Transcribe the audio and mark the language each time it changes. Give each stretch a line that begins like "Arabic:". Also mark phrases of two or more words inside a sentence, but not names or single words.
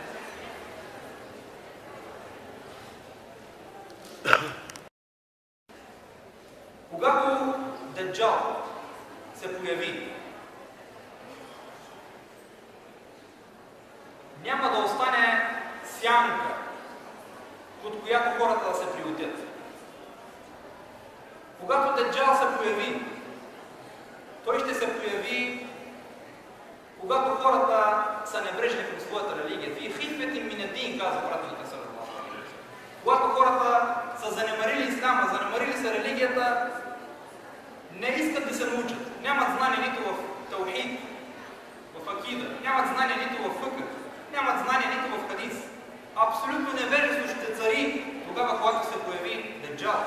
Bulgarian: Когато Деджал се появи, няма да остане сянка, под която хората да се приютят. Когато Даджал се появи, той ще се появи, когато хората са небрежни към своята религия.
Arabic: في خفة من الدين,
Bulgarian: казва пратеника
Arabic: صلى الله عليه وسلم.
Bulgarian: Когато хората са занемарили ислама, занемарили са религията, не искат да се научат. Нямат знание нито в таухид, в акида, нямат знание нито в фикъх, нямат знание нито в хадис. Абсолютно невежество ще цари тогава, когато се появи Даджал.